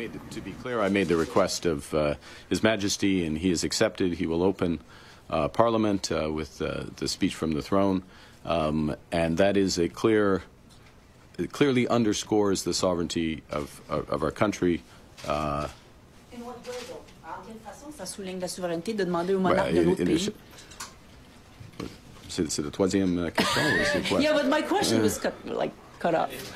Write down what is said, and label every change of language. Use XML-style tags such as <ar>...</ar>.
<en>To be clear, I made the request of His Majesty, and he has accepted. He will open Parliament with the speech from the throne, and that is it clearly underscores the sovereignty of our country. In what way, though?</en> <fr>En quelle façon ça souligne la souveraineté de demander au monarque de l'autre pays? C'est la troisième question.</fr> <en>Yeah, but my question was cut off.</en>